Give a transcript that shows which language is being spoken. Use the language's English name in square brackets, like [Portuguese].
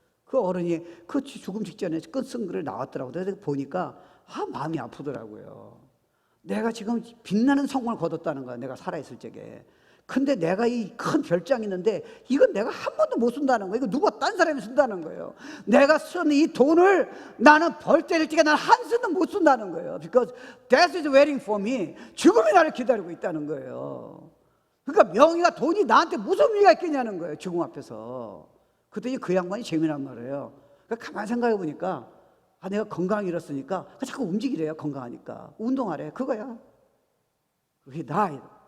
[Korean] 그 어른이 그 죽음 직전에 끝쓴 글을 나왔더라고요. 그래서 보니까 마음이 아프더라고요. 내가 지금 빛나는 성공을 거뒀다는 거야. 내가 살아있을 적에. 근데 내가 이 큰 별장이 있는데 이건 내가 한 번도 못 쓴다는 거예요. 이거 누가 딴 사람이 쓴다는 거예요. 내가 쓴 이 돈을 나는 벌 때릴 적에 나는 한 푼도 못 쓴다는 거예요. [English] Because death is waiting for me. [Korean] 죽음이 나를 기다리고 있다는 거예요. 그러니까 명예가 돈이 나한테 무슨 의미가 있겠냐는 거예요. 죽음 앞에서. 그랬더니 그 양반이 재미난 말이에요. 그러니까 가만히 생각해 보니까 내가 건강 잃었으니까 자꾸 움직이래요. 건강하니까. 운동하래. 그거야. 그게 나이.